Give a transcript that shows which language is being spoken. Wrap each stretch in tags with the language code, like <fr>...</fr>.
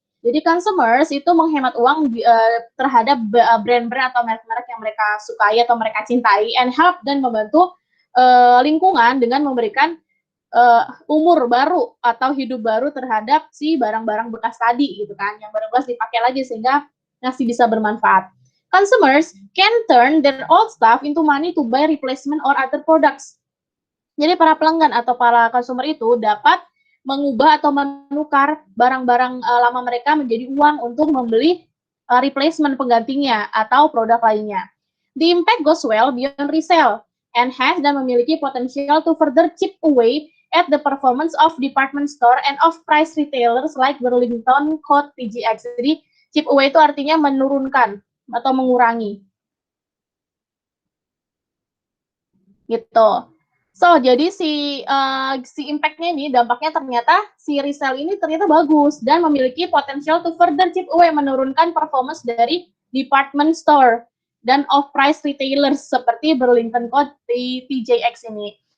<id>Jadi consumers itu menghemat uang terhadap brand-brand atau merek-merek yang mereka sukai atau mereka cintai,</id> <en>and help</en> <id>dan membantu lingkungan dengan memberikan umur baru atau hidup baru terhadap si barang-barang bekas tadi gitu kan, yang barang bekas dipakai lagi sehingga masih bisa bermanfaat.</id> <en>Consumers can turn their old stuff into money to buy replacement or other products.</en> <id>Jadi para pelanggan atau para consumer itu dapat mengubah atau menukar barang-barang lama mereka menjadi uang untuk membeli replacement penggantinya atau produk lainnya.</id> <en>The impact goes well beyond resale and has</en> <id>dan memiliki potensial</id> <en>to further chip away at the performance of department store and off-price retailers like Burlington Coat TJX.</en> <id>Jadi chip away itu artinya menurunkan atau mengurangi. Gitu. So, jadi si impact-nya ini, dampaknya ternyata si resale ini ternyata bagus dan memiliki potensial</id> <en>to further chip away,</en> <id>menurunkan performance dari department store dan off-price retailers seperti Burlington Coat TJX ini.</id>